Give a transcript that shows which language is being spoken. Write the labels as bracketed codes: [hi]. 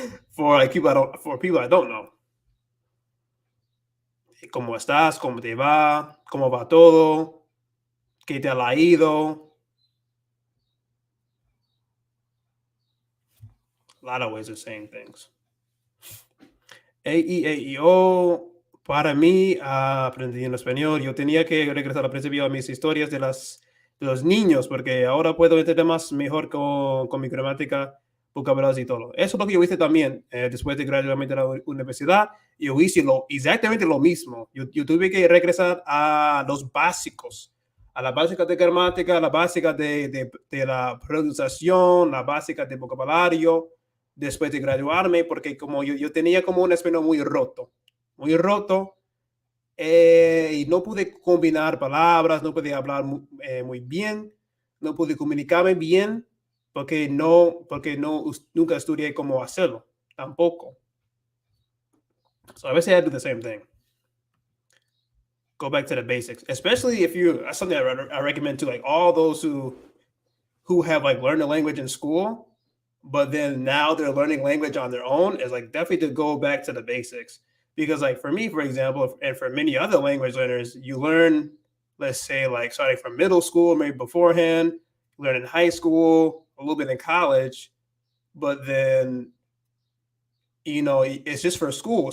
[en] for people I don't know. [es] ¿Cómo estás? ¿Cómo te va? ¿Cómo va todo? ¿Qué te ha ido? [en] A lot of ways of saying things. [es] A-I-E-I-O, para mí, aprendiendo español, yo tenía que regresar al principio a mis historias de los niños, porque ahora puedo entender más mejor con mi gramática, vocabularios y todo. Eso es lo que yo hice también después de graduarme de la universidad. Yo hice exactamente lo mismo. Yo tuve que regresar a los básicos, a las básicas de gramática, a las básicas de la pronunciación, las básicas de vocabulario después de graduarme, porque como yo tenía como un español muy roto, y no pude combinar palabras, no pude hablar muy bien, no pude comunicarme bien, porque no nunca estudié cómo hacerlo, tampoco. [en] So [es] a veces [en] I do the same thing. Go back to the basics, especially if you. That's something I recommend to like all those who have like learned a language in school, but then now they're learning language on their own. Is like definitely to go back to the basics, because like for me, for example, and for many other language learners, you learn, let's say, like starting from middle school, maybe beforehand, learn in high school, a little bit in college, but then it's just for school.